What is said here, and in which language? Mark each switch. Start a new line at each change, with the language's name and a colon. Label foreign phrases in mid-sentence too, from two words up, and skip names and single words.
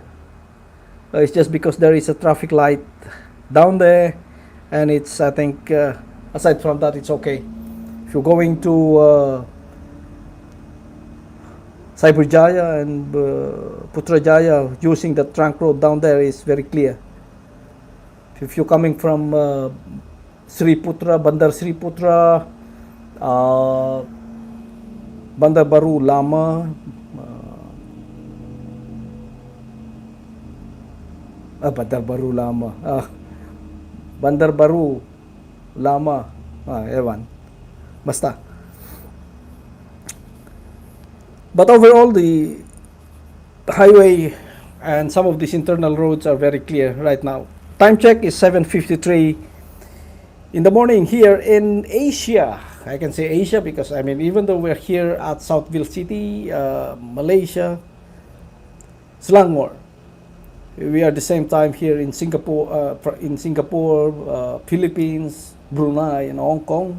English: It's just because there is a traffic light down there, and it's. I think aside from that, it's okay. If you're going to Cyberjaya and Putrajaya, using the trunk road down there is very clear. If you're coming from Bandar Sri Putra, Bandar Baru, Lama, Bandar Baru, Lama, Bandar Baru, Lama,
Filipino: ewan, basta.
English: But overall, the highway and some of these internal roads are very clear right now. Time check is 7:53 in the morning here in Asia. I can say Asia because even though we're here at Southville City, Malaysia, Selangor, we are the same time here in Singapore, Philippines, Brunei, and Hong Kong.